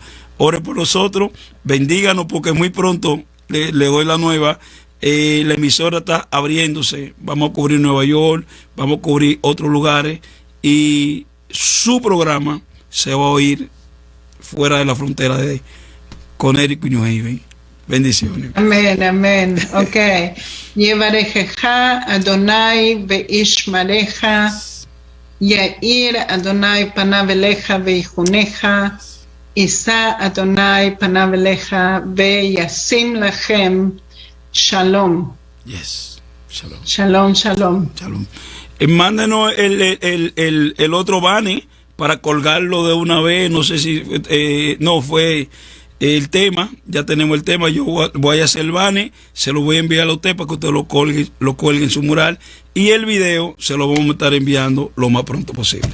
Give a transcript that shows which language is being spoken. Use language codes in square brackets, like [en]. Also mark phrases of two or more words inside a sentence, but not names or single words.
[es] Ore por nosotros, bendíganos, porque muy pronto le doy la nueva. La emisora está abriéndose, vamos a cubrir Nueva York, vamos a cubrir otros lugares, y su programa se va a oír fuera de la frontera de Connecticut y New Haven. Bendiciones. Amén, amén. Ok. [he] יברכך אדוני וישמרך יאר אדוני פניו אליך ויחנך ישא אדוני פניו אליך וישם לכם. Shalom. [en] Yes. [he] Shalom. Shalom, shalom. Shalom. [es] Mándenos el otro banner para colgarlo de una vez. No sé si no fue el tema. Ya tenemos el tema. Yo voy a hacer el banner. Se lo voy a enviar a usted para que usted lo cuelgue en su mural. Y el video se lo vamos a estar enviando lo más pronto posible.